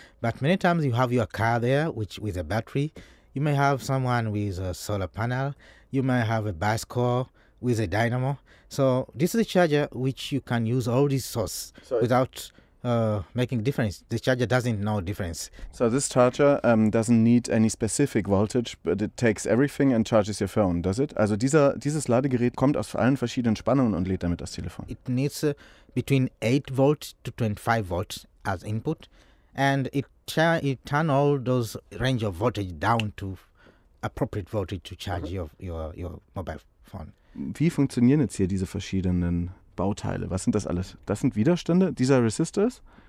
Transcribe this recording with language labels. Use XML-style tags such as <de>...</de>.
<en>But many times you have your car there which with a battery, you may have someone with a solar panel, you may have a bicycle with a dynamo. So this is a charger which you can use all these sources without making difference. The charger doesn't know difference. So this charger doesn't need any specific voltage, but it takes everything and charges your phone, does it?</en> <de>Also dieses Ladegerät kommt aus allen verschiedenen Spannungen und lädt damit das Telefon.</de> <en>It needs between 8 volt to 25 volts as input, and it turn all those range of voltage down to appropriate voltage to charge your mobile phone.</en> <de>Wie funktionieren jetzt hier diese verschiedenen Bauteile? Was sind das alles? Das sind Widerstände? These are resistors?</de>